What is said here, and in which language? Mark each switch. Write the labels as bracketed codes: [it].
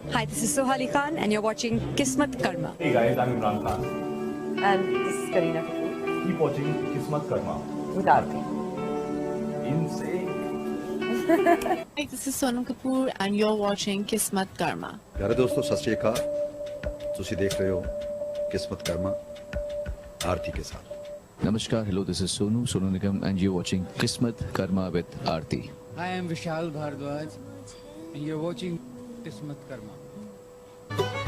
[en] Hi, this is Sohali Khan, and you're watching Kismatkarma. Hey guys, I'm Imran Khan. And this is Kareena Kapoor Keep watching Kismatkarma. with Arti. Insane. Hi, this is Sonam Kapoor, and you're watching Kismatkarma. [hi] प्यारे दोस्तों, [pa] सत श्री अकाल। ਤੁਸੀਂ ਦੇਖ ਰਹੇ ਹੋ ਕਿਸਮਤ ਕਰਮਾ [hi] आरती के साथ। [en] Namaskar, hello, this is Sonu Nigam, and you're watching Kismat Karma with Arti. I am Vishal Bhardwaj, and you're watching Kismatkarma.